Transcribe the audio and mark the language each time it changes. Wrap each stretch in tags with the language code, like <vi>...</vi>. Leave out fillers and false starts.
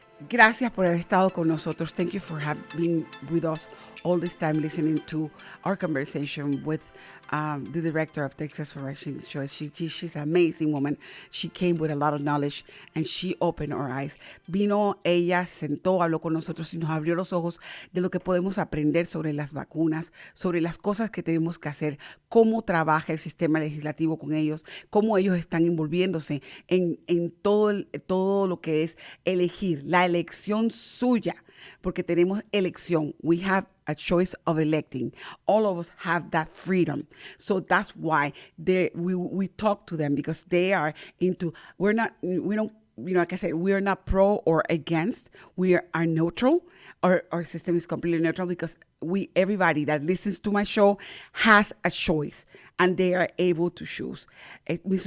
<es>Gracias por haber estado con nosotros.</es> <en>Thank you for being with us all this time listening to our conversation with the director of Texas for Vaccine Choice. She's an amazing woman. She came with a lot of knowledge and she opened our eyes.</en> <es>Vino ella, sentó, habló con nosotros y nos abrió los ojos de lo que podemos aprender sobre las vacunas, sobre las cosas que tenemos que hacer, cómo trabaja el sistema legislativo con ellos, cómo ellos están envolviéndose en todo lo que es elegir, la elección suya, porque tenemos elección.</es> <en>We have a choice of electing. All of us have that freedom. So that's why we talk to them, because they are into, we don't, like I said, we are not pro or against. We are neutral. Our system is completely neutral because everybody that listens to my show has a choice and they are able to choose. Ms.</en>